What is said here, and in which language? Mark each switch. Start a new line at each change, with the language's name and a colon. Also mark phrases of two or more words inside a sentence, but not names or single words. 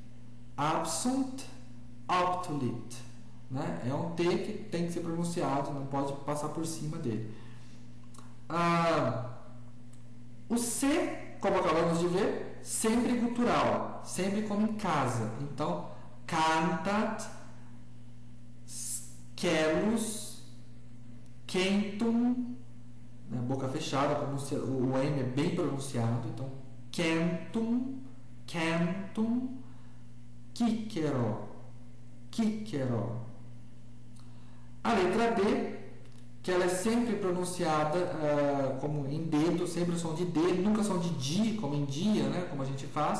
Portuguese: Né? É um T que tem que ser pronunciado, não pode passar por cima dele. O C, como acabamos de ver, sempre gutural, sempre como em casa. Então,
Latin: cantat, scelus, centum,
Portuguese: né, boca fechada, o M é bem pronunciado. Então, centum, quíquero. A letra D, que ela é sempre pronunciada como em dedo, sempre o som de D, nunca som de di, como em dia, né, como a gente faz.